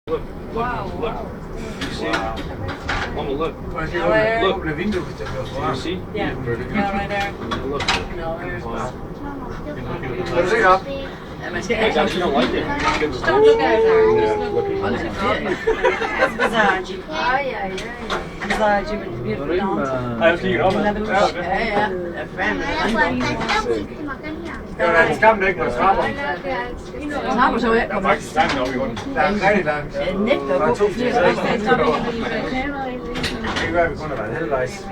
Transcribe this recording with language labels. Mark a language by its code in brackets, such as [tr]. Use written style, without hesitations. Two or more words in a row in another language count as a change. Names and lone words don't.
[en] Look. Wow. Look. You see? Mama, look. Look. Do you see? Yeah. No, right there. Look. No, there's Wow. [da] Kan du se op? Ja, man skal [en] Hey, [da] ikke. [en] guys, you don't like it. Just don't look at her. Just look. Hold it. That's Versace. Ay, ay, ay. Versace with the beautiful dance. [da] Ej, jeg flikker op. Ja, ja. Det er fandme. Det var en skam, det ikke var trapper. Snapper så ikke. Der er faktisk langt op i grunden. Langt, rigtig langt. Jeg nægter at Der gå er på 2 flere timer. skridt. Det kan være, at vi kun har været halvvejs.